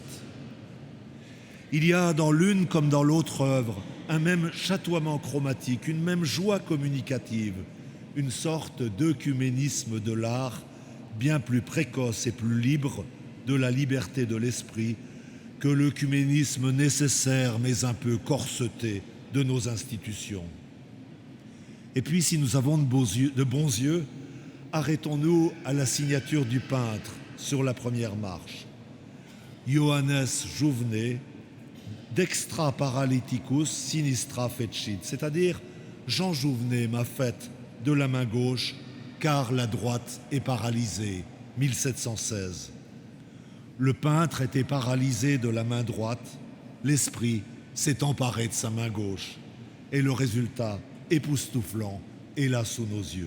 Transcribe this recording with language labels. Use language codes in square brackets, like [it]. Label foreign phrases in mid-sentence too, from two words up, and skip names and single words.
[fr] Il y a dans l'une comme dans l'autre œuvre un même chatoiement chromatique, une même joie communicative, une sorte d'œcuménisme de l'art bien plus précoce et plus libre de la liberté de l'esprit que l'œcuménisme nécessaire mais un peu corseté de nos institutions. Et puis, si nous avons de bons yeux, arrêtons-nous à la signature du peintre sur la première marche. [la] Johannes Jouvenet, dextra paralyticus sinistra fecit, [fr] c'est-à-dire Jean Jouvenet m'a faite de la main gauche car la droite est paralysée, 1716. Le peintre était paralysé de la main droite, l'esprit s'est emparé de sa main gauche. Et le résultat, époustouflant, est là sous nos yeux.